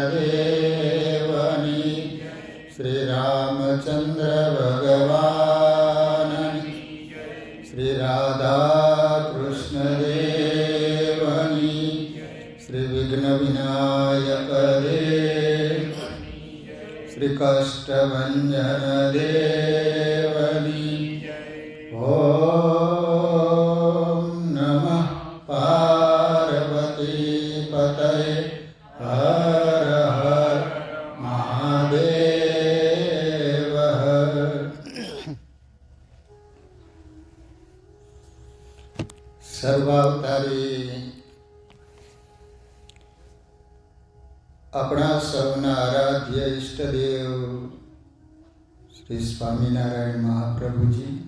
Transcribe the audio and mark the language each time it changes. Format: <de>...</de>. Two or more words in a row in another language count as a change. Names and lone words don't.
<gu>દેવની શ્રી રામચંદ્ર ભગવાનની શ્રી રાધા કૃષ્ણ દેવની શ્રી વિઘ્ન વિનાયક દેવ શ્રી કષ્ટભંજન દેવની।</gu> <sa>ओम नमः पार्वती पतये हर हर महादेव।</sa> <gu>સર્વાવતારી આપણા સૌના આરાધ્ય ઈષ્ટદેવ શ્રી સ્વામિનારાયણ મહાપ્રભુજી,</gu>